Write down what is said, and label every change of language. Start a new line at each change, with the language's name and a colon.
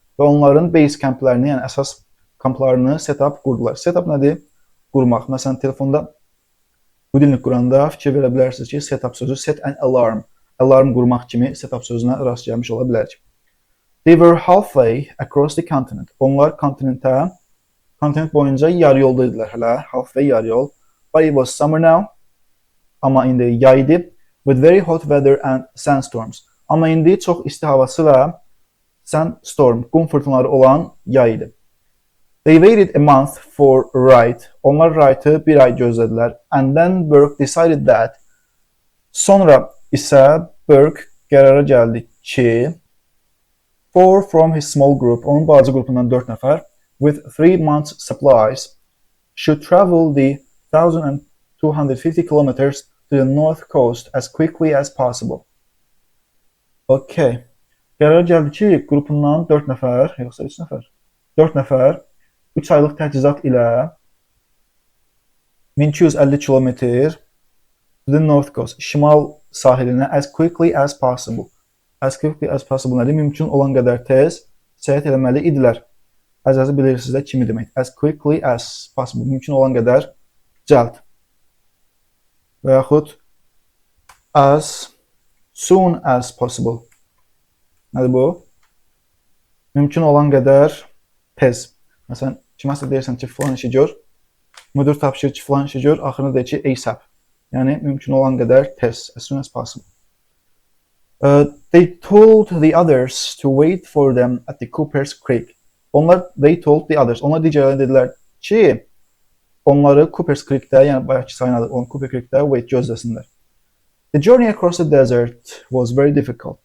Azerbaijani: Və onların base camplərini, yəni əsas kamplarını set up qurdular. Set up nədir? Qurmaq. Məsələn, telefonda budilnik quranda fikir verə bilərsiniz ki, set up sözü
English: set an alarm.
Azerbaijani: Alarm qurmaq kimi set up sözünə rast gəlmiş ola bilərik.
English: They were halfway across the continent.
Azerbaijani: Onlar kontinent boyunca yarı yoldaydılar hələ. Halfway yarı yol.
English: But it was summer now.
Azerbaijani: Amma indi yay idi.
English: With very hot weather and sandstorms.
Azerbaijani: Amma indi çox isti havası və sandstorm, qum fırtınaları olan yay idi.
English: They waited a month for Wright.
Azerbaijani: Onlar Wright'ı bir ay gözlədilər.
English: And then Burke decided that.
Azerbaijani: Sonra isə Burke qərara gəldi ki,
English: 4 from his small group,
Azerbaijani: onun balaca qrupundan 4 nəfər,
English: with 3 months supplies, should travel the 1,250 kilometers to the north coast as quickly as possible. Okay.
Azerbaijani: Qərara gəldi ki, qrupundan 4 nəfər, yoxsa 3 nəfər? 4 nəfər 3 aylıq təchizat ilə 1250 kilometr
English: to the north coast,
Azerbaijani: şimal sahilinə
English: as quickly as possible. As quickly as possible nədir?
Azerbaijani: Mümkün olan qədər tez səyahət eləməli idilər. Əzəzi bilirsiniz də kimi demək.
English: As quickly as possible.
Azerbaijani: Mümkün olan qədər cəld. Və yaxud
English: as soon as possible.
Azerbaijani: Nədir bu? Mümkün olan qədər tez. Məsələn, kiməsə deyirsən ki, filan işi gör. Müdür tapşırır ki, filan işi gör. Axırına deyir ki, ASAP. Yəni, mümkün olan qədər tez.
English: As soon as possible. They told the others to wait for them at the Cooper's Creek. They told the others.
Azerbaijani: Onlar digərlərinə dedilər ki, onları Cooper's Creek'də, yəni bayaqki sayın adı olan Cooper Creek'də wait gözləsinlər.
English: The journey across the desert was very difficult.